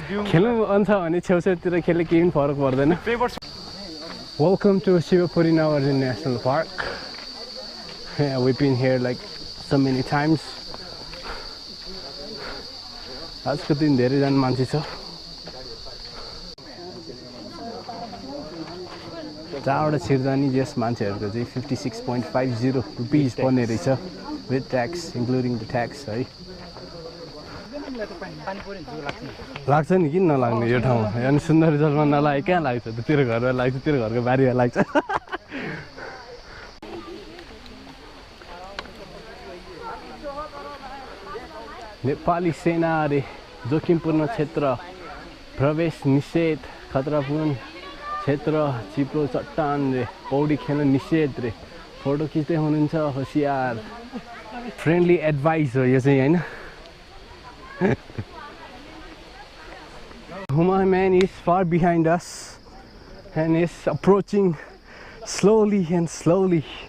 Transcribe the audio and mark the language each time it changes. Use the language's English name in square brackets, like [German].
[Nepali] खेल्नु मन छ भने छेउछाउतिर खेल्ने केही पनि फरक पर्दैन. [English] Welcome to Shivapuri Nagarjun National Park. We've been here like so many times. [Nepali] आजको दिन धेरैजना मान्छे छ. जहाँबाट छिर्दा नि यस मान्छेहरूको चाहिँ 56.50 रुपिस पर्ने रहेछ [English] with tax, including the tax [Nepali] है. लाग्छ नि, किन नलाग्ने यो ठाउँमा. अनि सुन्दरीजलमा नलागे कहाँ लाग्छ त. तेरो घरमा लाग्छ, तेरो घरको बारीमा लाग्छ. नेपाली सेना रे जोखिमपूर्ण क्षेत्र, प्रवेश निषेध, खतरापूर्ण क्षेत्र, चिप्लो चट्टान रे, पौडी खेल्न निषेध रे, फोटो खिच्दै हुनुहुन्छ होसियार. फ्रेन्डली एडभाइस हो यो चाहिँ होइन. [English] Huma man is far behind us and is approaching slowly and slowly.